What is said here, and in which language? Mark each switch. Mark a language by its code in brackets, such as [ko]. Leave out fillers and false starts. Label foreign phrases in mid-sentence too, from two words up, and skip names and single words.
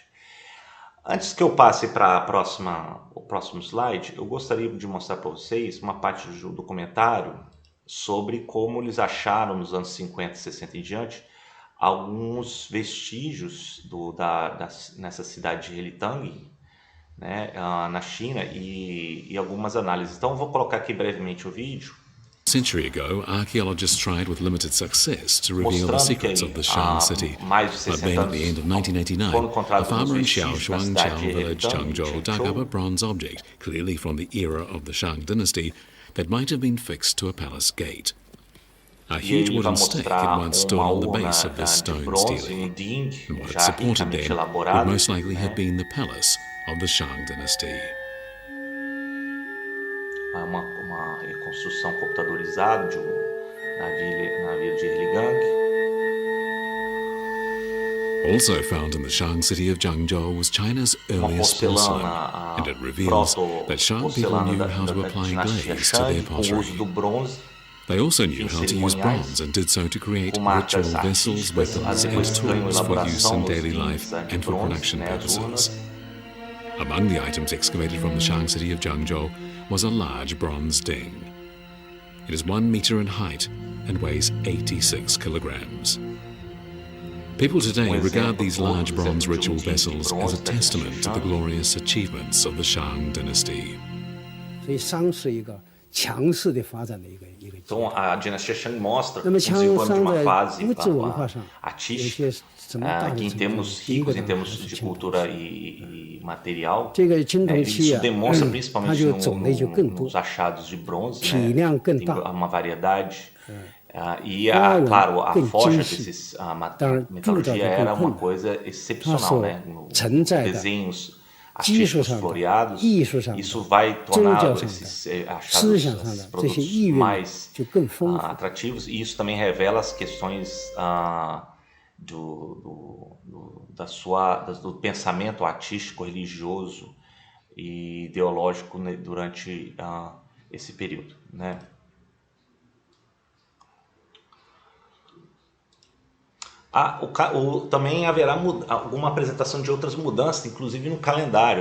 [pt] Antes que eu passe para o próximo slide, eu gostaria de mostrar para vocês uma parte do documentário sobre como eles acharam nos anos 50, 60 em diante alguns vestígios nessa cidade de Helitang, né, na China, e algumas análises. Então eu vou colocar aqui brevemente o vídeo. [en] A century ago, archaeologists tried with limited success to reveal the [pt] mostrando que [en] secrets [pt] aí, [en] of the Shang city. [pt] mais de [en] But [pt] 60 [en] then, at the end of [pt] anos, [en] 1989, [pt] foram [en] a [pt] encontrados alguns [en] farmer in [pt] vestígios na [en] Xiaoshuang [pt] cidade de [en] village, [pt] Helitang, [en] Changzhou, dug up a bronze object, clearly from the era of the Shang dynasty, that might have been fixed to a palace gate. A [pt] E [en] huge [pt] aí vai [en] wooden stake had [pt] mostrar [en] once stood [pt] uma [en] on the [pt] urna [en] base of this [pt] de [en] stone [pt] bronze, um [en] stele, [pt] ding [en] and what it [pt] já [en] supported [pt] ricamente [en] then would [pt] elaborado, [en] most likely have [pt] né? [en] been the palace of the Shang dynasty. [pt] Uma reconstrução computadorizada de navio de Erligang. [en] Also found in the Shang city of Zhangzhou was China's earliest porcelain, and it reveals that Shang people knew how to apply glaze to their [pt] com o uso do [en] pottery. [pt] bronze, [en] They also knew how to use [pt] cerimoniais, [en] bronze and did so to create [pt] com [en] ritual [pt] marcas [en] vessels, [pt] artísticas, [en] weapons, and [pt] depois ganham [en] tools for use [pt] elaboração [en] in [pt] nos [en] daily [pt] rings [en] life [pt] de [en] and for [pt] bronze, [en] production [pt] né, as [en] purposes. [pt] urnas. [en] Among the items excavated from the Shang city of Zhangzhou was a large bronze ding. It is 1 meter in height and weighs 86 kilograms. People today regard these large bronze ritual vessels as a testament to the glorious achievements of the Shang dynasty. [zh] 所以商是一个强势的发展的一个阶 [pt] Então [zh] 段。 [pt] a dinastia Shang mostra [zh] 那 [pt] o [zh] 么强 [pt] desenvolvimento de [zh] 商 [pt] uma [zh] 的 [pt] fase [zh] 物质文化上，有 [pt] artística [zh] 些什么大的 [pt] que em [zh] 成分， [pt] termos [zh] 第一个 [pt] ricos, em [zh] 当然 [pt] termos [zh] 是 [pt] de [zh] 青铜 [pt] cultura [zh] 器。 [pt] e material, [zh] 这个青铜器 [pt] isso [zh] 啊， [pt] demonstra [zh] 它 [pt] principalmente [zh] 就种类就更多， [pt] nos achados de bronze, [zh] 体 [pt] né? [zh] 量更 [pt] Tem [zh] 大， [pt] uma variedade. E [zh] 花纹 [pt] claro, a [zh] 更 [pt] forja [zh] 精细， [pt] desses [zh] 当然铸造 [pt] metalurgia [zh] 的 [pt] era [zh] 更 [pt] uma [zh] 困难。 [pt] coisa [zh] 它 [pt] excepcional, [zh] 所 [pt] né? No [zh] 承载的 [pt] desenhos [zh] 技术 [pt] artísticos [zh] 上的、 [pt] floreados, [zh] 艺术上的、 [pt] isso vai [zh] 宗 [pt] tornar [zh] 教上的、 [pt] esses [zh] 思 [pt] achados, [zh] 想上 [pt] esses [zh] 的这些 [pt] produtos [zh] 意蕴 [pt] mais [zh] 就更丰富。 [pt] atrativos, e isso também revela as questões do pensamento artístico, religioso e ideológico, né, durante esse período, né? Também haverá alguma apresentação de outras mudanças, inclusive no calendário.